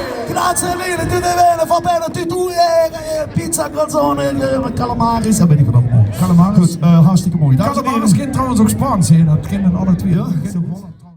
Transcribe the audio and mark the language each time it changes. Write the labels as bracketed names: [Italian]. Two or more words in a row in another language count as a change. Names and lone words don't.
[Italian] Grazie mille, tutte bene, va bene, tu pizza, calzone, [Dutch] calamaris, dat weet ik wat allemaal. Calamaris. Goed, hartstikke mooi. Dames en heren. Calamaris kent trouwens ook Spaans, hè? Dat kennen alle twee. Ja.